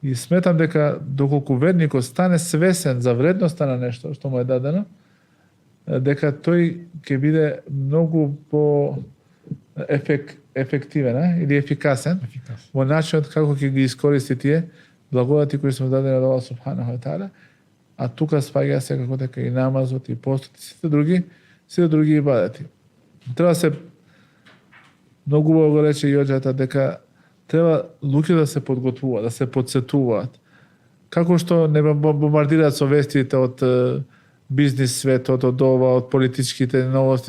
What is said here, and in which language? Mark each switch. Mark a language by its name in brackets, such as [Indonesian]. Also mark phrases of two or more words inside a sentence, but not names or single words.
[Macedonian] И сметам дека доколку верникот стане свесен за вредноста на нешто што му е дадено, дека тој ќе биде многу по ефективен или ефикасен во начинот како ќе ги искористи тие благодати кои се му дадени од [Arabic] الله سبحانه وتعالى, [Macedonian] а тука спаѓа се како дека и намазот и постот и сите други ибадати. Треба се многу го рече Јоџата дека треба луѓе да се подготвуваат, да се подсетуваат. Како што не бомбардираат со вестите од бизнис светот, од ова, од политичките новости.